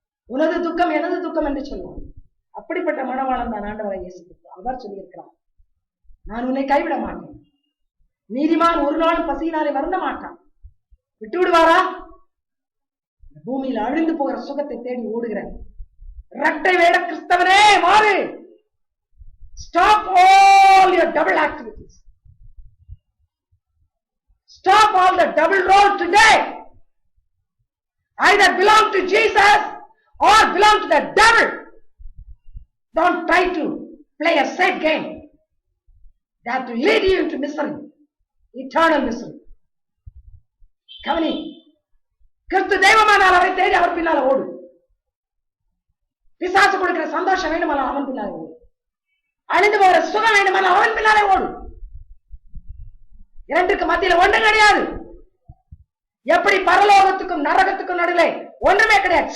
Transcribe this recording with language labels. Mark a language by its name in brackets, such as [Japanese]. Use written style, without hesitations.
[Tamil] உனது துக்கம் எனது துக்கம் என்று சொல்லுவான். அப்படிப்பட்ட மணவாளன் தான் ஆண்டவராய் இயேசு கிறிஸ்து. அவர் சொல்லியிருக்கிறார், நான் உன்னை கைவிட மாட்டேன். நீதிமான் ஒரு நாளும் பசியினாலே வருந்த மாட்டான். விட்டு விடுவாரா? பூமியில் அழிந்து போகிற சுகத்தை தேடி ஓடுகிற இரட்டை வேட கிறிஸ்தவனே மாறு. [English] Stop all your double activities. Stop all the double road today. Either belong to Jesus or belong to the devil. Don't try to play a safe game that will lead you into misery, eternal misery. [Tamil] கவனி, கிறிஸ்து தெய்வமானால் அவரை தேடி அவர் பின்னால ஓடு. பிசாசு கொடுக்கிற சந்தோஷம் வேண்டுமானால் அவன் பின்னாலே ஓடு. அழிந்து போகிற சுகம் வேண்டுமானால் அவன் பின்னாலே ஓடு. இரண்டுக்கு மத்தியில ஒன்றும் கிடையாது. எப்படி பரலோகத்துக்கும் நரகத்துக்கும் நடுவே ஒன்றுமே கிடையாது.